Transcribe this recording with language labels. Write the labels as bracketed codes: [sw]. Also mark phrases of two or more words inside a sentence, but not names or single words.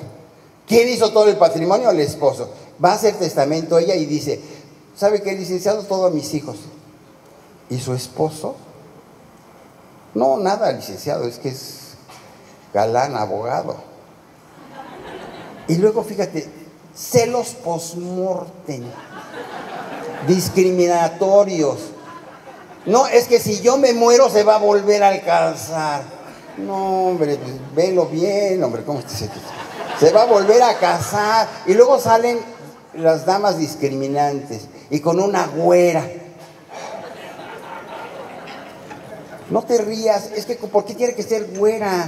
[es] ¿Quién hizo todo el patrimonio? El esposo. Va a hacer testamento ella y dice, ¿sabe qué, licenciado? Todo a mis hijos. ¿Y su esposo? No, nada, licenciado, es que es galán, abogado. Y luego, fíjate, celos post-mortem, discriminatorios. No, es que si yo me muero se va a volver a alcanzar. No, hombre, pues, velo bien, hombre, ¿cómo se va a volver a casar? Y luego salen las damas discriminantes y con una güera. No te rías, es que ¿por qué tiene que ser güera?